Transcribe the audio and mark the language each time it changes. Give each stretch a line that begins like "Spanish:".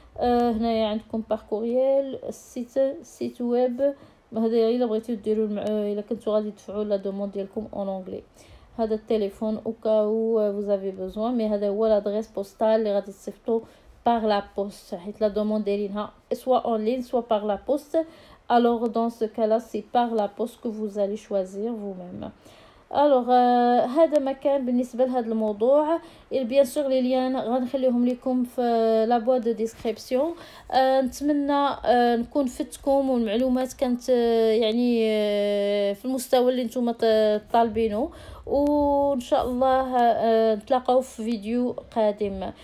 Arabic: هنايا عندكم بار كورييل، سيت ويب، هذا الا بغيتو ديروا الا كنتو غادي تدفعوا لا دوموند ديالكم اون انجلي. هذا التليفون او كاو
French: vous avez besoin،
Arabic: مي هذا هو لادريس بوستال اللي غادي تصيفطوا بار لا بوست، حيت لا دوموند دايرينها سوا اون لين سوا بار لا بوست.
French: Alors dans ce cas-là, c'est par la poste que vous allez choisir vous-même.
Arabic: Alors هذا ما كان بالنسبه لهذا الموضوع. بيان سور لي ليان غنخليهم لكم في لا بوا دو ديسكريبسيون. نتمنى نكون فتكم والمعلومات كانت يعني في المستوى اللي نتوما طالبينه، وان شاء الله نتلاقاو في فيديو قادم.